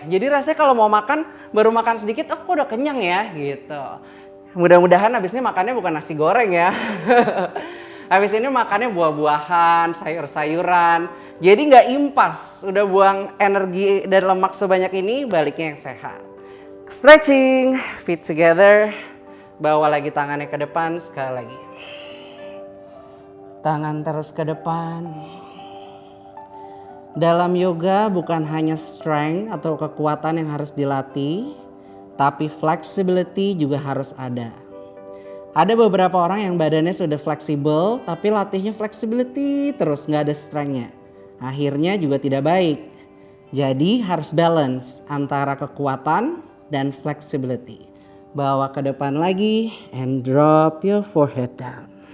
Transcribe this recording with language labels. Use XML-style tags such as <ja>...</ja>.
<id>Jadi rasanya kalau mau makan, baru makan sedikit, oh kok udah kenyang ya gitu. Mudah-mudahan habisnya makannya bukan nasi goreng ya. Habis ini makannya buah-buahan, sayur-sayuran. Jadi nggak impas, udah buang energi dan lemak sebanyak ini, baliknya yang sehat.</id> <en>Stretching, feet together.</en> <id>Bawa lagi tangannya ke depan, sekali lagi. Tangan terus ke depan. Dalam yoga bukan hanya strength atau kekuatan yang harus dilatih, tapi flexibility juga harus ada. Ada beberapa orang yang badannya sudah fleksibel, tapi latihnya flexibility terus nggak ada strength-nya. Akhirnya juga tidak baik. Jadi harus balance antara kekuatan dan flexibility. Bawa ke depan lagi</id> <en>and drop your forehead down.</en>